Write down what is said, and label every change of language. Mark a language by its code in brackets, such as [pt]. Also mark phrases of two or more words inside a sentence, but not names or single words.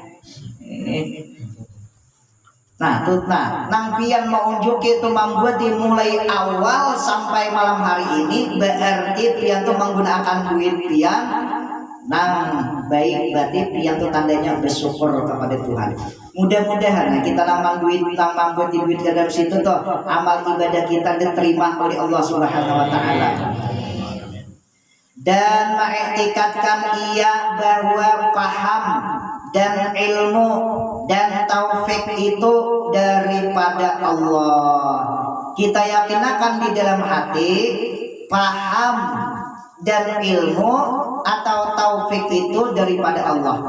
[bjn] nang pian mau unjuk itu membuat dimulai awal sampai malam hari ini berarti pian tuh menggunakan duit pian nang baik berarti pian tuh tandanya bersyukur kepada Tuhan. Mudah-mudahan kita nang duit nang membuat duit ke dalam situ tuh amal ibadah kita diterima oleh Allah [ar] سبحانه وتعالى. [id] Dan mengiktikadkan ia bahwa paham dan ilmu dan taufik itu daripada Allah. [bjn] Kita yakinakan di dalam hati paham dan ilmu atau taufik itu daripada Allah.